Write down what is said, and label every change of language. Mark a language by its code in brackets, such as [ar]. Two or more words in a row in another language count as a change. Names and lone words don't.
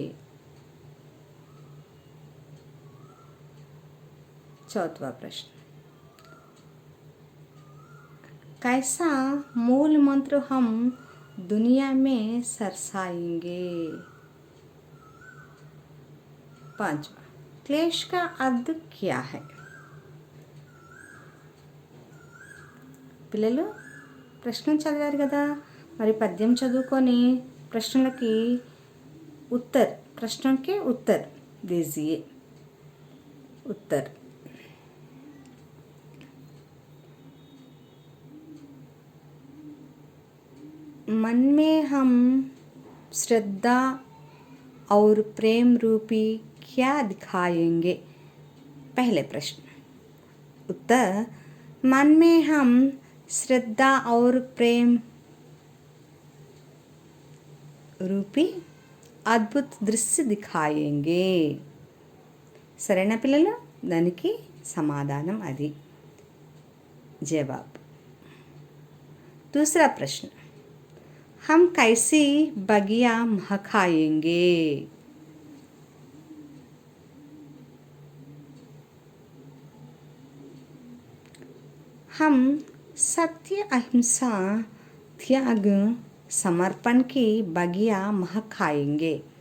[hi] चौथा प्रश्न, कैसा मूल मंत्र हम दुनिया में सरसाएंगे? पांचवा, क्लेश का अर्थ क्या है? [te] పిల్లలు, ప్రశ్నలు చదివారు కదా, మరి పద్యం చదువుకొని ప్రశ్నలకి [hi] उत्तर दीजिए. उत्तर, मन में हम श्रद्धा और प्रेम रूपी क्या दिखाएंगे? पहले प्रश्न. उत्तर, मन में हम श्रद्धा और प्रेम रूपी अद्भुत दृश्य दिखाएंगे. [te] సరేనా పిల్లలు? దానికి సమాధానం అది. జవాబు. [hi] दूसरा प्रश्न, हम कैसी बगिया महकाएंगे? हम सत्य, अहिंसा, त्याग, समर्पण की बगिया महकाएंगे.